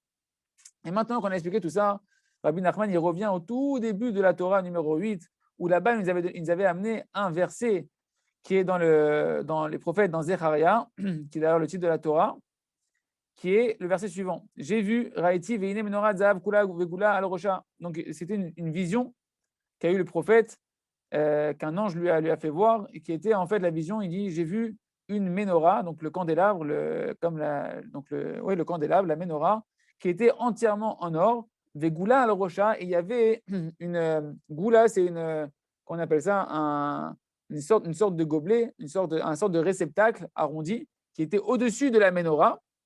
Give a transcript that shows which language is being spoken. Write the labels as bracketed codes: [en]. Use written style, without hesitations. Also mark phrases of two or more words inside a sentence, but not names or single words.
[fr] Et maintenant qu'on a expliqué tout ça, Rabbi Nachman, il revient au tout début de la Torah numéro 8, où là-bas, il nous avait amené un verset qui est dans les prophètes, dans Zecharia, qui est d'ailleurs le titre de la Torah, qui est le verset suivant. J'ai vu [he] ראיתי והנה מנורת זהב כולה וגולה על ראשה. [fr] Donc c'était une vision qu'a eu le prophète, qu'un ange lui a fait voir, et qui était en fait la vision. Il dit j'ai vu une menorah, donc le candélabre, le candélabre, la menorah, qui était entièrement en or. [he] וגולה על ראשה, [fr] et il y avait une goula, c'est qu'on appelle ça une sorte de gobelet, une sorte de réceptacle arrondi qui était au-dessus de la menorah.